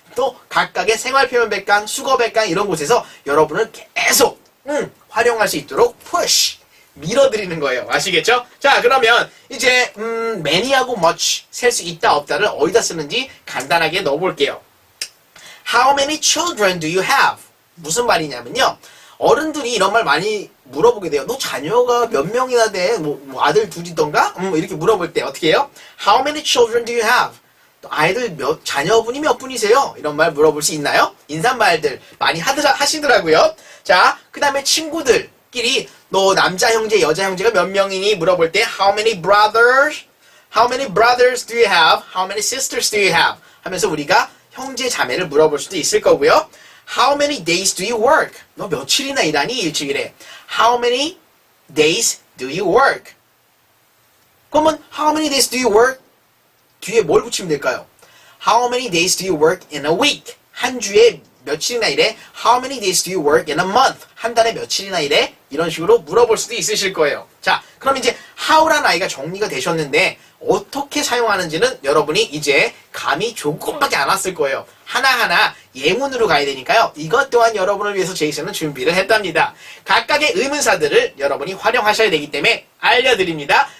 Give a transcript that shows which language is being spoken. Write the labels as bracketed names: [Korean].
[Korean] 또 각각의 생활 표현 백강, 수거 백강 이런 곳에서 여러분을 계속 활용할 수 있도록 push 밀어드리는 거예요. 아시겠죠? 자, 그러면 이제 many하고 much 셀 수 있다 없다를 어디다 쓰는지 간단하게 넣어볼게요. [English] How many children do you have? [Korean] 무슨 말이냐면요. 어른들이 이런 말 많이 물어보게 돼요. 너 자녀가 몇 명이나 돼? 뭐 아들 둘이던가? 이렇게 물어볼 때 어떻게 해요? [English] How many children do you have? [Korean] 아이들 자녀분이 몇 분이세요? 이런 말 물어볼 수 있나요? 인사말들 많이 하시더라고요. 자, 그 다음에 친구들끼리 너 남자 형제, 여자 형제가 몇 명이니? 물어볼 때 [English] How many brothers? How many brothers do you have? How many sisters do you have? [Korean] 하면서 우리가 형제 자매를 물어볼 수도 있을 거고요. [English] How many days do you work? [Korean] 너 며칠이나 일하니? 일주일에. [English] How many days do you work? 그러면 How many days do you work? [Korean] 뒤에 뭘 붙이면 될까요? [English] How many days do you work in a week? [Korean] 한 주에 며칠이나 일해? [English] How many days do you work in a month? [Korean] 한 달에 며칠이나 일해? 이런 식으로 물어볼 수도 있으실 거예요. 자, 그럼 이제 how라는 아이가 정리가 되셨는데 어떻게 사용하는지는 여러분이 이제 감이 조금밖에 안 왔을 거예요. 하나하나 예문으로 가야 되니까요. 이것 또한 여러분을 위해서 제이슨은 준비를 했답니다. 각각의 의문사들을 여러분이 활용하셔야 되기 때문에 알려드립니다.